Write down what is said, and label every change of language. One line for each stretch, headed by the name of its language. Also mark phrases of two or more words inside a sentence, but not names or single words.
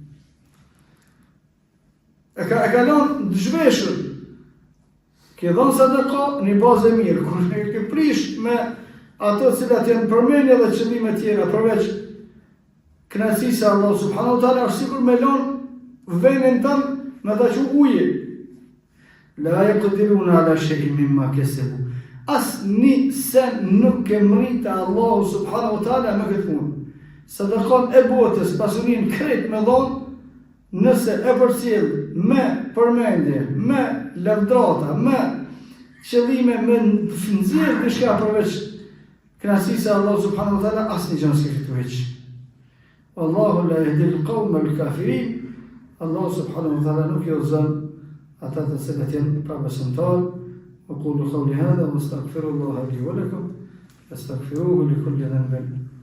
Albanian: E ka lanë dëshveshur, ke dhonë sadaka një bazë e mirë, kur e ke prish me ato cilat janë përmenje dhe qëllime tjera, përveç kënaqësisë Allah
Arabic: سبحانه وتعالى,
Albanian: është sikur me lanë vendin tënë me ta që uje.
Arabic: لا يقدرون على شيء مما كسبوا.
Albanian: Asnjë sen nuk e mrit Allahu
Arabic: سبحانه وتعالى
Albanian: me këtë punë. Sadakon e botës, pasurinë krejt me dhonë, nëse e përcjell me përmendje, me lavdrata, me qëllime, me nxjerr diçka përveç kënaqësisë së Allahut
Arabic: سبحانه وتعالى,
Albanian: asnjë gjë s'ka fitu hiç.
Arabic: والله لا يهدي القوم الكافرين.
Albanian: Allah
Arabic: سبحانه وتعالى
Albanian: nuk i udhëzon ata të cilët janë pa besimtar.
Arabic: أقول قولي هذا واستغفر الله لي ولكم فاستغفروه لكل ذنب